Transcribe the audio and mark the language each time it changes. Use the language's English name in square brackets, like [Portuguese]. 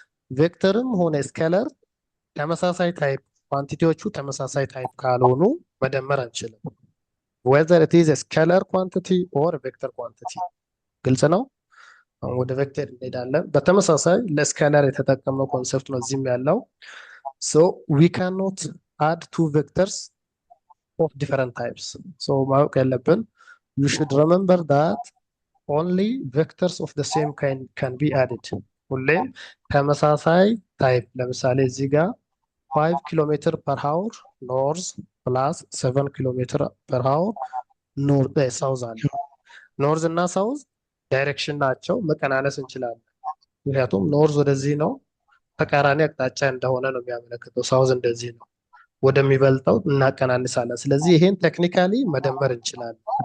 [Amharic] ቬክተርም ሆነ ስኬለር ተመሳሳይ ታይፕ ኳንቲቲዎቹ ተመሳሳይ ታይፕ ካልሆኑ መደመር አንችልም። [English] whether it is a scalar quantity or a vector quantity። [Amharic] ግልጽ ነው። አሁን ወደ ቬክተር እንሄዳለን። በተመሳሳይ ለስኬለር የተጠቀምነው ኮንሰፕት ነው እዚህም ያለው። [English] so we cannot add two vectors of different types. So [Amharic] ማወቅ ያለብን [English] you should remember that only vectors of the same kind can be added. [Amharic] ሁሌም ተመሳሳይ ታይፕ ለምሳሌ እዚህ ጋር 5 ኪሎ ሜትር ፐር ሃወር ኖርዝ ፕላስ 7 ኪሎ ሜትር ፐር ሃወር ሳውዝ አለ። ኖርዝ እና ሳውዝ ዳይሬክሽን ናቸው፣ መቀናነስ እንችላለን። ምክንያቱም ኖርዝ ወደዚህ ነው፣ ተቃራኒ አቅጣጫ እንደሆነ ነው የሚያመለክተው። ሳውዝ እንደዚህ ነው፣ ወደሚበልጠው እናቀናንሳለን። ስለዚህ ይሄን ቴክኒካሊ መደመር እንችላለን።